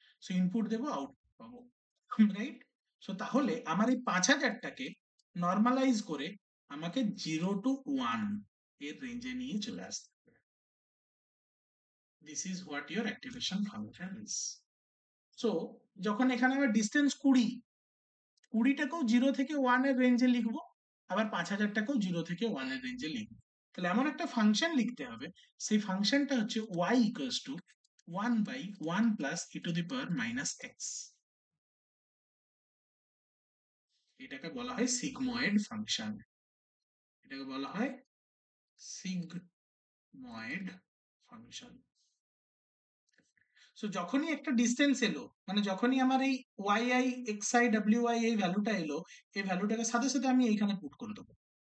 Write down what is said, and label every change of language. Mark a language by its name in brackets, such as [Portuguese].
[Bangla] So input দেব, output পাবো, right? So তাহলে আমার এই 5000টাকে নর্মালাইজ করে আমাকে 0 to 1 এর রেঞ্জে নিয়ে চলে আসতে হবে। [English] This is what your activation function is. [Bangla] So যখন এখানে আমার ডিস্টেন্স 20, 20টাকেও 0 থেকে 1 এর রেঞ্জে লিখবো, আবার 5000টাকেও 0 থেকে 1 এর রেঞ্জে লিখবো। তাহলে এমন একটা ফাংশন লিখতে হবে, সেই ফাংশনটা হচ্ছে [English] y equals to 1 by 1 plus e to the power minus x। [Bangla] এটাকে বলা হয় সিগময়েড ফাংশন, এটাকে বলা হয় সিগময়েড ফাংশন। সো যখনই একটা ডিস্টেন্স এলো, মানে যখনই আমার এই yi xi wi এই ভ্যালুটা এলো, এই ভ্যালুটাকে সাথে সাথে আমি এইখানে পুট করে দেবো।